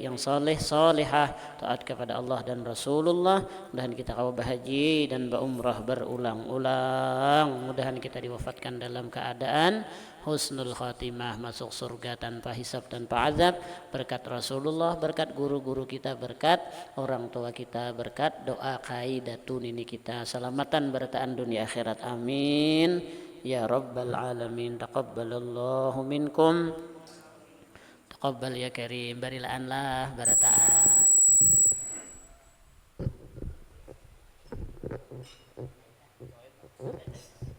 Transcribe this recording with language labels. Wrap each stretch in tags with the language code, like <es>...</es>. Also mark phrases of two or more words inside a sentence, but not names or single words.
<bjn>yang saleh, salehah, taat kepada Allah dan Rasulullah, mudahan kita kawa bahaji dan berumrah berulang-ulang, mudahan kita diwafatkan dalam keadaan</bjn> <ar>حسن الخاتمة,</ar> <bjn>masuk surga tanpa hisab tanpa azab, berkat Rasulullah, berkat guru-guru kita, berkat orang tua kita, berkat doa kaidatun ini kita, selamatan bertaan dunia akhirat,</bjn> <ar>آمين يا رب العالمين. تقبل الله منكم تقبل يا كريم,</ar> <bjn>barilaan lah barataan.</bjn>